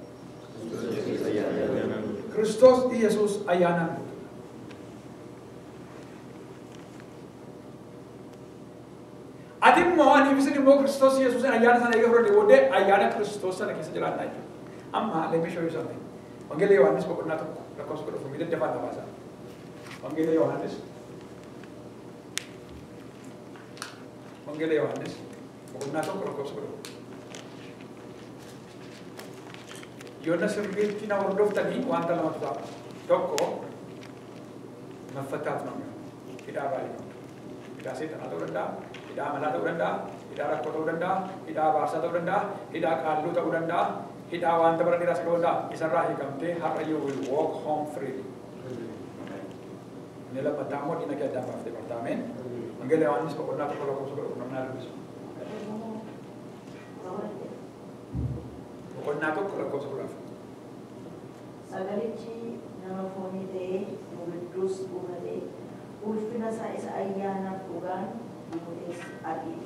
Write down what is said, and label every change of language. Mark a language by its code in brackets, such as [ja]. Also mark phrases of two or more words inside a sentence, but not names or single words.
[om] Kiristoos Yesuus ayyaanaan guutuudha. Ati immoo ani bisin immoo Kiristoos Yesuus ayyaana sana eega fudhate booddee ayyaana Kiristoos sana keessa jiraannaa jechuudha. [en] Amma let me show you something. [om] Wangeela Yohaannis boqonnaa tokko lakkoofsa 10 daddafaan lafaasa. Wangeela Yohaannis boqonnaa tokko lakkoofsa 10. Yoona sirriitti na hordoftanii wanta lamatu ta'a. Tokko naffattaaf namni hidhaa baay'ee hidhaa seexanaa ta'uu danda'a, hidhaa amalaa ta'uu danda'a, hidhaa rakkoo ta'uu danda'a, hidhaa abaarsaa ta'uu danda'a, hidhaa qaalluu ta'uu danda'a, hidhaa wanta bara dheeraa ta'uu danda'a. Isarraa hiikamtee har'a [en] you will walk home freely. [om] Inni lammataa immoo dhiina kee addaan baaftee barta. Ameen. Wangeela Yohaannis boqonnaa tokko lakkoofsa 10 namnaa dubbisu. Boqonnaa tokko lakkoofsa 10. Sagalichi nama foonii ta'ee nu gidduus buufatee ulfina isaa isa ayyaanaaf dhugaan guutees argine.